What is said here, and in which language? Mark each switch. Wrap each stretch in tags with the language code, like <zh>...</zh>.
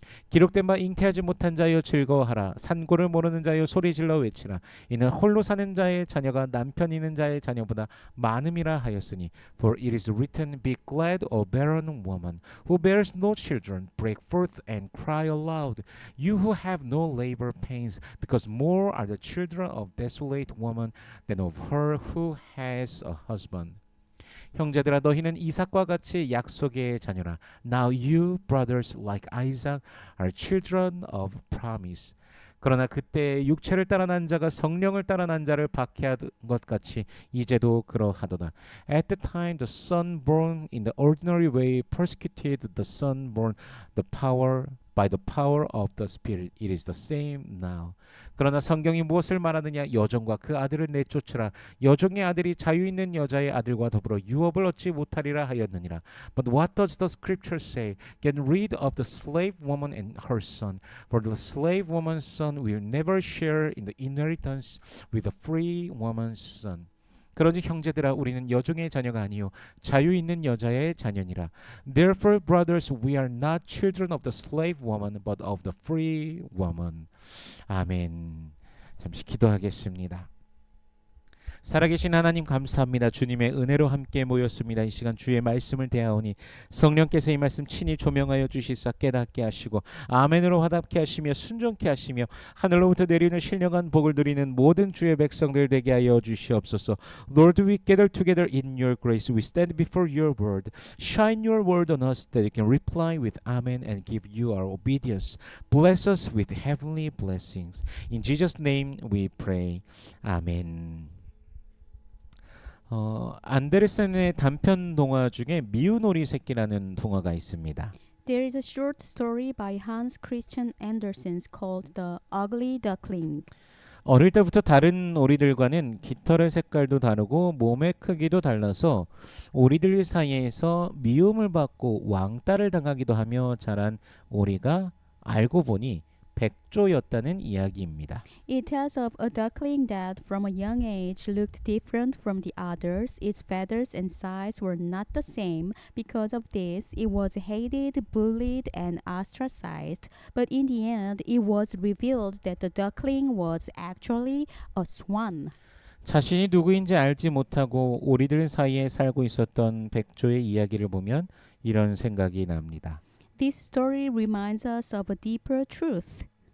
<ko>기록된 바 잉태하지 못한 자여 즐거워하라. 산고를 모르는 자여 소리질러 외치라. 이는 홀로 사는 자의 자녀가 남편 있는 자의 자녀보다 많음이라 하였으니.</ko> <en>For it is written, Be glad, O barren woman, who bears no children. Break forth and cry aloud, you who have no labor pains, because more are the children of desolate woman than of her who has a husband.</en> <ko>형제들아 너희는 이삭과 같이 약속의 자녀라.</ko> <en>Now you brothers like Isaac are children of promise.</en> <ko>그러나 그때 육체를 따라 난 자가 성령을 따라 난 자를 박해하던 것 같이 이제도 그러하도다.</ko> <en>At the time the son born in the ordinary way persecuted the son born by the power of the Spirit. It is the same now.</en> <ko>그러나 성경이 무엇을 말하느냐? 여종과 그 아들을 내쫓으라. 여종의 아들이 자유 있는 여자의 아들과 더불어 유업을 얻지 못하리라 하였느니라.</ko> <en>But what does the scripture say? Get rid of the slave woman and her son, for the slave woman's son will never share in the inheritance with the free woman's son.</en> <ko>그러니 형제들아 우리는 여종의 자녀가 아니요 자유 있는 여자의 자녀니라.</ko> <en>Therefore, brothers, we are not children of the slave woman, but of the free woman.</en> <ko>아멘. 잠시 기도하겠습니다. 살아계신 하나님 감사합니다. 주님의 은혜로 함께 모였습니다. 이 시간 주의 말씀을 대하오니 성령께서 이 말씀 친히 조명하여 주시사 깨닫게 하시고 아멘으로 화답게 하시며 순종케 하시며 하늘로부터 내리는 신령한 복을 누리는 모든 주의 백성들 되게 하여 주시옵소서.</ko> <en>Lord, we gather together in your grace. We stand before your word. Shine your word on us that we can reply with amen and give you our obedience. Bless us with heavenly blessings. In Jesus' name we pray.</en> <ko>아멘. 안데르센의 단편 동화 중에 미운 오리 새끼라는 동화가 있습니다.</ko> <en>There is a short story by Hans Christian Andersen called The Ugly Duckling.</en> <ko>어릴 때부터 다른 오리들과는 깃털의 색깔도 다르고 몸의 크기도 달라서 오리들 사이에서 미움을 받고 왕따를 당하기도 하며 자란 오리가 알고 보니 백조였다는 이야기입니다.</ko> <en>It tells of a duckling that from a young age looked different from the others. Its feathers and size were not the same. Because of this, it was hated, bullied, and ostracized. But in the end, it was revealed that the duckling was actually a swan.</en> <ko>자신이 누구인지 알지 못하고 오리들 사이에 살고 있었던 백조의 이야기를 보면 이런 생각이 납니다.</ko> <en>This story reminds us of a deeper truth.</en>